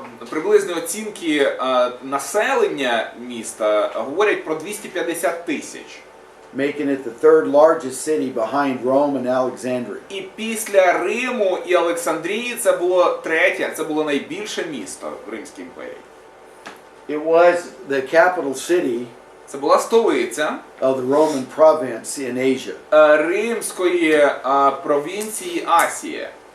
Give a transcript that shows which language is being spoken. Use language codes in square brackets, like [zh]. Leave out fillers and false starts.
[uk] Приблизні оцінки населення міста говорять про 250 тисяч. [en] Making it the third largest city behind Rome and Alexandria. [uk] І після Риму і Олександрії це було третє, це було найбільше місто в Римській імперії. [en] It was the capital city [uk] Це була столиця [en] of the Roman province in Asia. [uk] римської провінції Асія.